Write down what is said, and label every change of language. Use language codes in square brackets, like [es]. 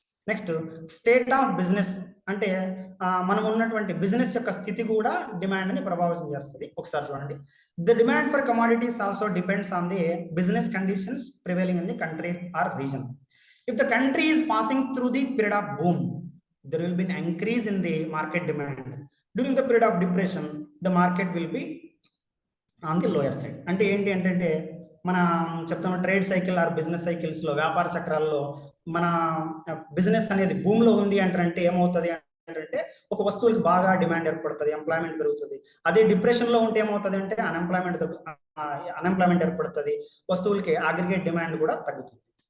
[te] Next, state of business. అంటే మనం ఉన్నటువంటి బిజినెస్ యొక్క స్థితి కూడా డిమాండ్ని ప్రభావితం చేస్తుంది. ఒకసారి చూడండి, [en] The demand for commodities also depends on the business conditions prevailing in the country or region. If the country is passing through the period of boom, there will be an increase in the market demand. During the period of depression, the market will be on the lower side. [te] అంటే ఏంటి అంటే మన చెప్తున్న trade cycle or business సైకిల్స్లో, వ్యాపార చక్రాల్లో మన business అనేది భూమిలో ఉంది అంటే ఏమవుతుంది అంటే ఒక వస్తువుకి బాగా డిమాండ్ ఏర్పడుతుంది, ఎంప్లాయ్మెంట్ పెరుగుతుంది. అదే డిప్రెషన్లో ఉంటే ఏమవుతుంది అంటే అన్ఎంప్లాయ్మెంట్ ఏర్పడుతుంది, వస్తువులకి అగ్రిగేట్ డిమాండ్ కూడా తగ్గుతుంది.